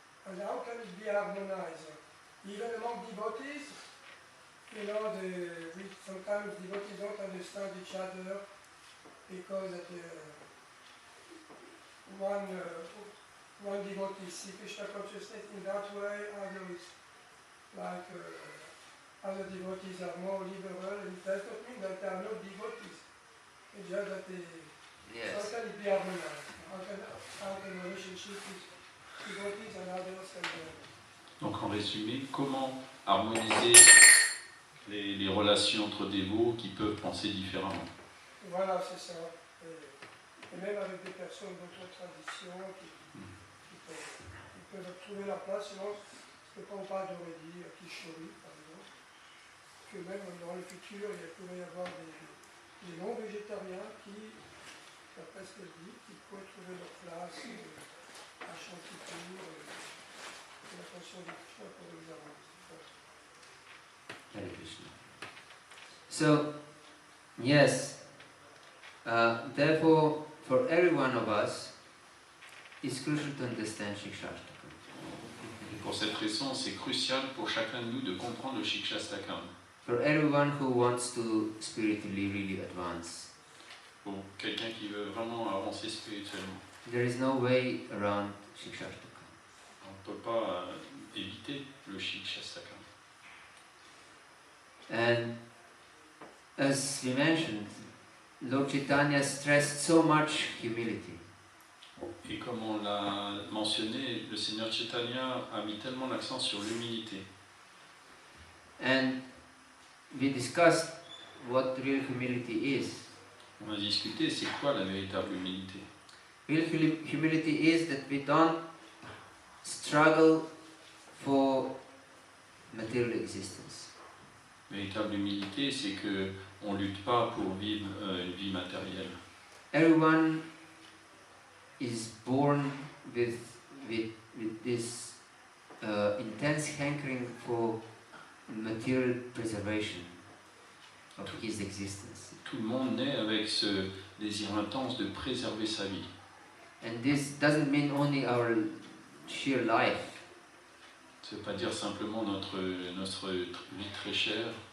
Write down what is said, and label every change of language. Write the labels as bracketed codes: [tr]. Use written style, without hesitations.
[en] And how can it be harmonized? Even among devotees, you know, sometimes devotees don't understand each other because one devotee sees Krishna consciousness in that way, others like other devotees are more liberal, and it does not mean that there are no devotees. It's just that Yes. how can it be harmonized? How can relationship with devotees and others and [fr] Donc en résumé, comment harmoniser les relations entre dévots qui peuvent penser différemment. Voilà, c'est ça. Et même avec des personnes d'autres traditions qui peuvent trouver la place. Sinon, parce que quand on parle d'Aurélie, Kishori, par exemple, que même dans le futur, il pourrait y avoir des non-végétariens qui, d'après ce que je dis, qui pourraient trouver leur place à Chanticourt, et la fonction de Krishna pour les avancer. Hare Krishna. [en] So, yes, therefore, for every one of us, it's crucial to understand Shikshashtaka. [fr] Et pour cette raison, c'est crucial pour chacun de nous de comprendre le Shikshastakam. [en] For everyone who wants to spiritually really advance, [fr] Pour quelqu'un qui veut vraiment avancer spirituellement. [en] there is no way around Shikshashtaka. [fr] On ne peut pas éviter le Shikshastakam. [en] And as we mentioned, Lord Chaitanya stressed so much humility. [fr] Et comme on l'a mentionné, le Seigneur Chaitanya a mis tellement l'accent sur l'humilité. [en] And we discussed what real humility is. [fr] On a discuté, c'est quoi la véritable humilité? [en] Real humility is that we don't struggle for material existence. [fr] Véritable humilité, c'est que on lutte pas pour vivre une vie matérielle. [en] Everyone is born with this intense hankering for material preservation of his existence. [fr] Tout le monde naît avec ce désir intense de préserver sa vie. [en] And this doesn't mean only our sheer life, [fr] Ça ne veut pas dire simplement notre vie très chère,